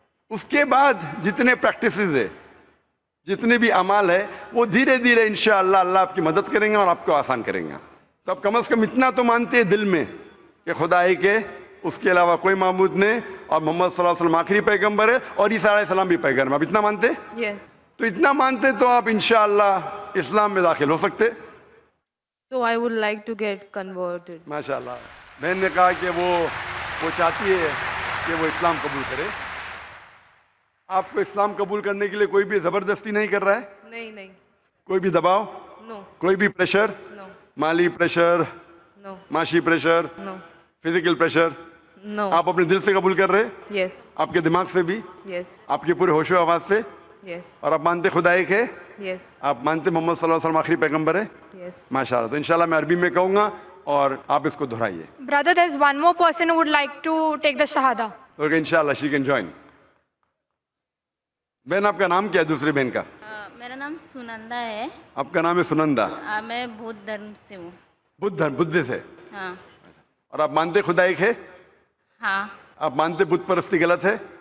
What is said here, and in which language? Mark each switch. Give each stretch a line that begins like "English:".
Urdu: اس کے بعد جتنے پریکٹسز ہے، جتنے بھی اعمال ہے، وہ دھیرے دھیرے انشاءاللہ اللہ آپ کی مدد کریں گے اور آپ کو آسان کریں گے. تو اب کم از کم اتنا تو مانتے ہیں دل میں کہ خدا ایک ہے، اس کے علاوہ کوئی معبود نہیں، اور محمد صلی اللہ علیہ وسلم آخری پیغمبر ہے اور عیسیٰ علیہ السلام بھی پیغمبر. اب اتنا مانتے؟
English: Yes.
Urdu: تو اتنا مانتے تو آپ انشاءاللہ اسلام میں داخل ہو سکتے.
English: So I would like to get converted.
Urdu: ماشاءاللہ. بہن نے کہا کہ وہ چاہتی ہے کہ وہ اسلام قبول کرے. آپ کو اسلام قبول کرنے کے لیے کوئی بھی زبردستی نہیں کر رہا ہے؟ نہیں. کوئی بھی دباؤ،
English: No.
Urdu: کوئی بھی پریشر،
English: No.
Urdu: مالی پریشر،
English: No.
Urdu: معاشی pressure,
English: No.
Urdu: Physical pressure,
English: No.
Urdu: آپ اپنے دل سے قبول کر رہے؟
English: Yes.
Urdu: آپ کے دماغ سے بھی،
English: Yes.
Urdu: آپ کے پورے ہوش و آواز سے؟
English: Yes.
Urdu: اور آپ مانتے خدا ایک ہے؟
English: Yes.
Urdu: آپ مانتے محمد صلی اللہ علیہ وسلم آخری پیغمبر ہے؟
English: Yes.
Urdu: ماشاءاللہ. تو انشاءاللہ میں عربی میں کہوں گا اور آپ اس کو دہرائیے.
English: Brother, there's one more person who would like to take the Shahada. Okay, انشاءاللہ she can join.
Urdu: بہن آپ کا نام کیا ہے دوسری بہن کا؟ میرا نام سنندا ہے. آپ کا نام ہے سنندا. میں بودھ دھرم سے ہوں. بدھ سے. ہاں. اور آپ مانتے خدا ایک ہے؟ ہاں. آپ مانتے بت پرستی غلط ہے؟